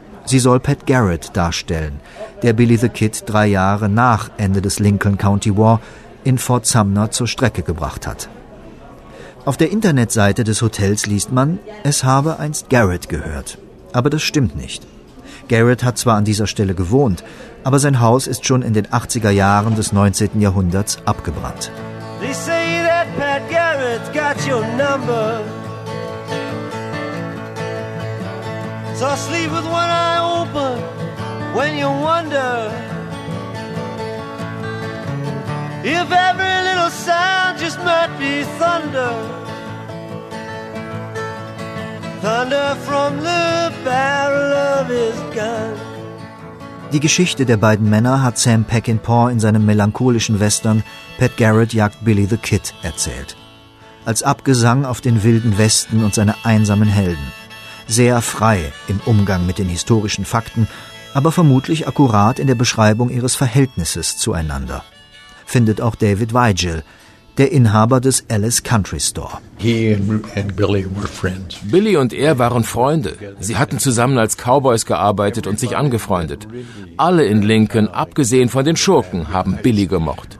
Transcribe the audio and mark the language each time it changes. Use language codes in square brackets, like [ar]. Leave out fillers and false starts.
[de] Sie soll Pat Garrett darstellen, der Billy the Kid 3 Jahre nach Ende des Lincoln County War in Fort Sumner zur Strecke gebracht hat. Auf der Internetseite des Hotels liest man, es habe einst Garrett gehört. Aber das stimmt nicht. Garrett hat zwar an dieser Stelle gewohnt, aber sein Haus ist schon in den 80er Jahren des 19. Jahrhunderts abgebrannt. [en] They say that Pat Garrett got your number. So sleep with one eye open when you wonder if every little sound just might be thunder. Thunder from the barrel of his gun. [de] Die Geschichte der beiden Männer hat Sam Peckinpah in seinem melancholischen Western Pat Garrett jagt Billy the Kid erzählt. Als Abgesang auf den wilden Westen und seine einsamen Helden. Sehr frei im Umgang mit den historischen Fakten, aber vermutlich akkurat in der Beschreibung ihres Verhältnisses zueinander. Findet auch David Weigel, der Inhaber des Ellis Country Store. [en] He and Billy were friends. [de] Billy und er waren Freunde. Sie hatten zusammen als Cowboys gearbeitet und sich angefreundet. Alle in Lincoln, abgesehen von den Schurken, haben Billy gemocht.